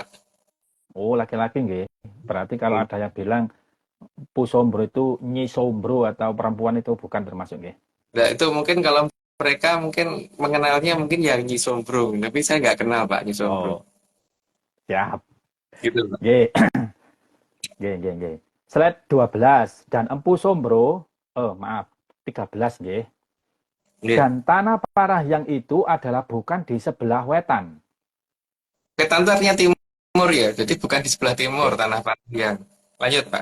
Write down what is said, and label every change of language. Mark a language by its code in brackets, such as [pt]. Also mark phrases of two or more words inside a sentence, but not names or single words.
[id] Oh, laki-laki nggih. Berarti kalau ada yang bilang empu sombro itu nyi sombro atau perempuan itu bukan termasuk nggih. Nah, itu mungkin kalau mereka mungkin mengenalnya mungkin yang Nyi Sombro, tapi saya nggak kenal, Pak, Nyi Sombro. Oh, siap. Gitu, Pak. [jv] Nggih. Nggih. [id] Slide 12. Dan empu sombro, maaf, 13 nggih. [jv] Nggih. [id] Dan tanah Parahyang itu adalah bukan di sebelah wetan. Wetan itu artinya timur ya, jadi bukan di sebelah timur tanah Parahyang. Lanjut, Pak.